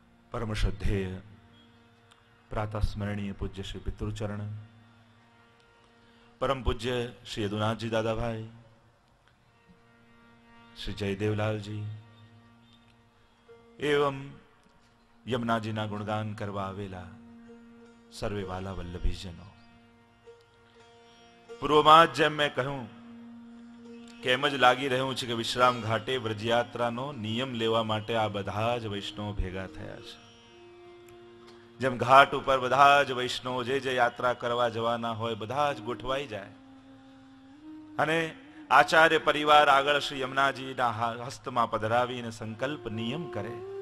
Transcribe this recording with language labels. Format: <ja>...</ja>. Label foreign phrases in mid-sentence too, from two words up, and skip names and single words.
<gu>પરમ શ્રદ્ધેય પ્રાતઃ સ્મરણીય પૂજ્ય શ્રી પિતૃચરણ, પરમ પૂજ્ય શ્રી યદુનાથ જી દાદા ભાઈ, શ્રી જયદેવલાલ જી એવં યમુના જી ના ગુણગાન કરવા આવેલા સર્વે વાલા વલ્લભીજનો। પૂર્વમાં જ જેમ મેં કહ્યું કે એમ જ લાગી રહ્યું છે કે વિશ્રામ ઘાટે વ્રજયાત્રાનો નિયમ લેવા માટે આ બધા જ વૈષ્ણવ ભેગા થયા છે. જેમ ઘાટ ઉપર બધા જ વૈષ્ણવ જે યાત્રા કરવા જવાના હોય બધા જ ગોઠવાઈ જાય અને આચાર્ય પરિવાર આગળ શ્રી યમુનાજીના હસ્તમાં પધરાવીને સંકલ્પ નિયમ કરે.</gu>